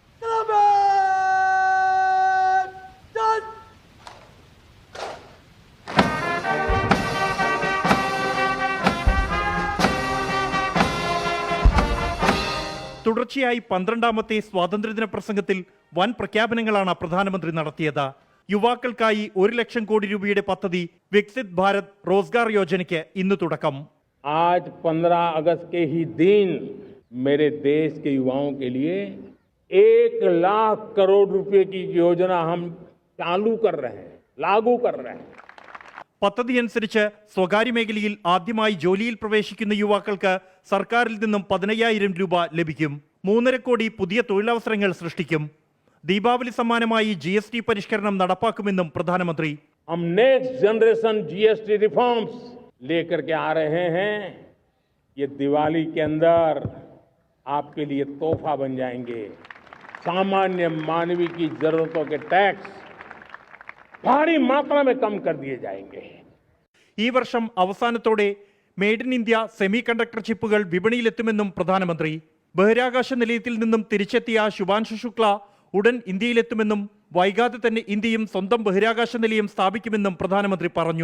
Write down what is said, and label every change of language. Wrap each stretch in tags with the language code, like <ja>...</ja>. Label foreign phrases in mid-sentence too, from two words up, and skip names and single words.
<ml>തുടർച്ചയായി 12ാമത്തെ സ്വാതന്ത്ര്യദിന പ്രസംഗത്തിൽ വൻ പ്രഖ്യാപനങ്ങളാണ് പ്രധാനമന്ത്രി നടത്തിയത്. യുവാക്കൾക്കായി 1 ലക്ഷം കോടി രൂപയുടെ പദ്ധതി വികസിത് ഭാരത് റോസ്ഗാർ യോജനയ്ക്ക് ഇന്ന് തുടക്കം.</ml> <hi>आज 15 अगस्त के ही दिन मेरे देश के युवाओं के लिए 1 लाख करोड़ रुपए की योजना हम चालू कर रहे हैं, लागू कर रहे हैं.</hi> <ml>പദ്ധതി അനുസരിച്ച് സ്വകാര്യ മേഖലയിൽ ആദ്യമായി ജോലിയിൽ പ്രവേശിക്കുന്ന യുവാക്കൾക്ക് സർക്കാരിൽ നിന്നും 15,000 രൂപ ലഭിക്കും. 3.5 കോടി പുതിയ തൊഴിലവസരങ്ങൾ സൃഷ്ടിക്കും. ദീപാവലി സമ്മാനമായി GST പരിഷ്കരണം നടപ്പാക്കുമെന്നും പ്രധാനമന്ത്രി.</ml> <hi>हम</hi> <en>next generation GST reforms</en> <hi>लेकर के आ रहे हैं. ये दिवाली के अंदर आपके लिए तोहफा बन जाएंगे. सामान्य मानवीय की जरूरतों के टैक्स भारी मात्रा में कम कर दिए जाएंगे.</hi> <ml>ഈ വർഷം അവസാനത്തോടെ</ml> <en>made in India semi conductor chips</en> <ml>വിപണിയിലെത്തുമെന്നും പ്രധാനമന്ത്രി. ബഹിരാകാശ നിലയത്തിൽ നിന്നും തിരിച്ചെത്തിയ ശുഭാൻശു ശുക്ല ഉടൻ ഇന്ത്യയിലെത്തുമെന്നും വൈകാതെ തന്നെ ഇന്ത്യയും സ്വന്തം ബഹിരാകാശ നിലയം സ്ഥാപിക്കുമെന്നും പ്രധാനമന്ത്രി പറഞ്ഞു.</ml>